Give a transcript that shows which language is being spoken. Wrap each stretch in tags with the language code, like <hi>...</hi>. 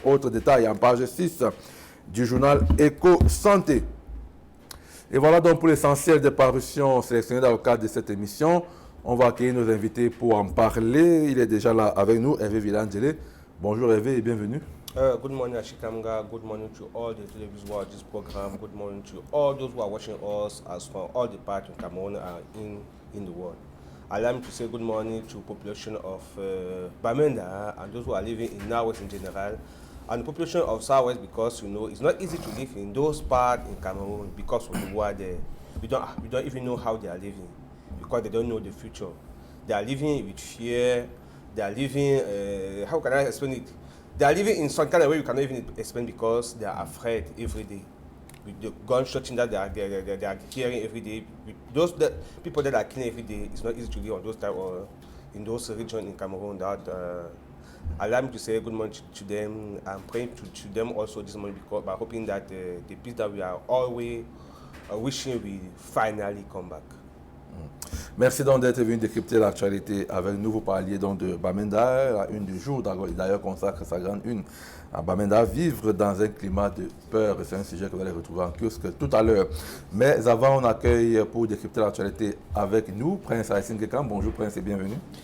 <fr>Autre détail en page 6 du journal Éco-Santé. Et voilà donc pour l'essentiel des parutions sélectionnées dans le cadre de cette émission. On va accueillir nos invités pour en parler. Il est déjà là avec nous, Hervé Villandjele. Bonjour Hervé et bienvenue.</fr> <en>Good morning, Ashikamga. Good morning to all the televiewers who watch this program. Good morning to all those who are watching us as from all the parts in Cameroon and in the world. Allow me to say good morning to the population of Bamenda and those who are living in Northwest in general, and the population of Southwest, because you know it's not easy to live in those parts in Cameroon because of the war there. We don't even know how they are living because they don't know the future. They are living with fear. They are living. How can I explain it? They are living in some kind of way you cannot even explain because they are afraid every day. With the gunshots that they are hearing every day, with those people that are killing every day, it's not easy to live on those type of in those regions in Cameroon. That allow me to say good morning to them. I'm praying to them also this morning because by hoping that the peace that we are always wishing will finally come back.</en> <fr>Merci donc d'être venu décrypter l'actualité avec nous. Vous parliez donc de Bamenda, la une du jour, d'ailleurs consacre sa grande une à Bamenda, vivre dans un climat de peur. C'est un sujet que vous allez retrouver en kiosque tout à l'heure. Mais avant, on accueille pour décrypter l'actualité avec nous Prince Aïssine Gekam. Bonjour Prince et bienvenue.</fr>